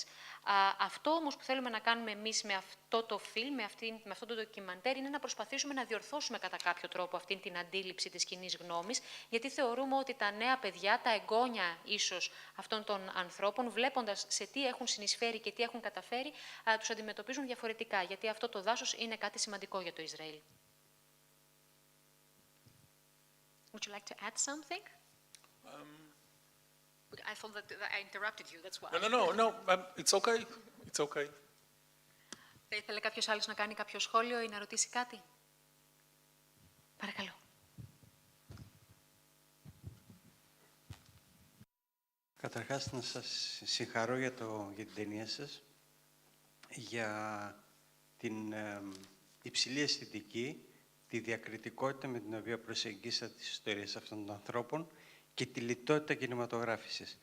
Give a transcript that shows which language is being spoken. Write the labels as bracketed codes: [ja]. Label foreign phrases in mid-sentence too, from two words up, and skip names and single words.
[el] Αυτό όμως που θέλουμε να κάνουμε εμείς με αυτό το φιλμ, με αυτό το ντοκιμαντέρ, είναι να προσπαθήσουμε να διορθώσουμε κατά κάποιο τρόπο αυτή την αντίληψη της κοινής γνώμης, γιατί θεωρούμε ότι τα νέα παιδιά, τα εγγόνια ίσως αυτών των ανθρώπων, βλέποντας σε τι έχουν συνεισφέρει και τι έχουν καταφέρει, τους αντιμετωπίζουν διαφορετικά, γιατί αυτό το δάσος είναι κάτι σημαντικό για το Ισραήλ. [en] Would you like to add something? I thought that I interrupted you, that's why. No, it's okay. It's okay. [el] Θα ήθελε κάποιος άλλος να κάνει κάποιο σχόλιο ή να ρωτήσει κάτι? Παρακαλώ. Καταρχάς, να σας συγχαρώ για την ταινία σας, για την υψηλή αισθητική, τη διακριτικότητα με την οποία προσεγγίσατε τις ιστορίες αυτών των ανθρώπων και τη λιτότητα κινηματογράφησης.